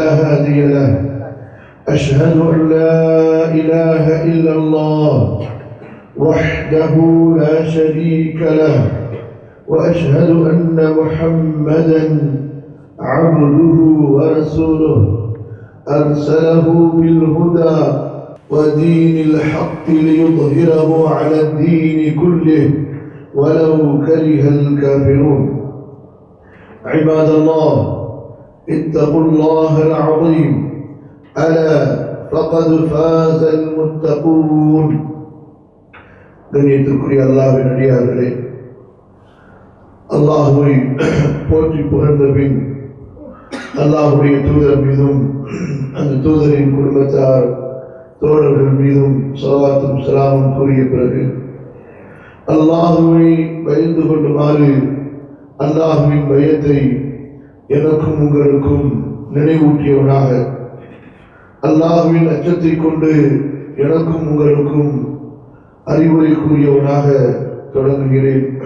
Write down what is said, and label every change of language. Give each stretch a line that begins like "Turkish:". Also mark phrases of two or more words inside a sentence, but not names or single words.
Arabic: هادي له أشهد أن لا إله إلا الله وحده لا شريك له وأشهد أن محمدا عبده ورسوله أرسله بالهدى ودين الحق ليظهره على الدين كله ولو كره الكافرون. عباد الله اتقوا الله العظيم ألا فقد فاز المتقون.
Tamil: கண்ணியத்திற்குரிய அல்லாஹ்வின் அடியார்களே, அல்லாஹ்வை போற்றி புகழ்ந்த பின் அல்லாஹ்வுடைய தூதர் மீதும் அந்த தூதரின் குடும்பத்தார் தோழர்கள் மீதும் ஸலவாத்தும் ஸலாமும் கூறிய பிறகு அல்லாஹ்வை பயந்து கொள்ளுமாறு அல்லாஹ்வின் பயத்தை எனக்கும் உங்களுக்கும் நினைவூட்டியவனாக, அல்லாஹ்வின் அச்சத்தை கொண்டு எனக்கும் உங்களுக்கும் அறிவுரை கூறியவனாக தொடங்குகிறேன்.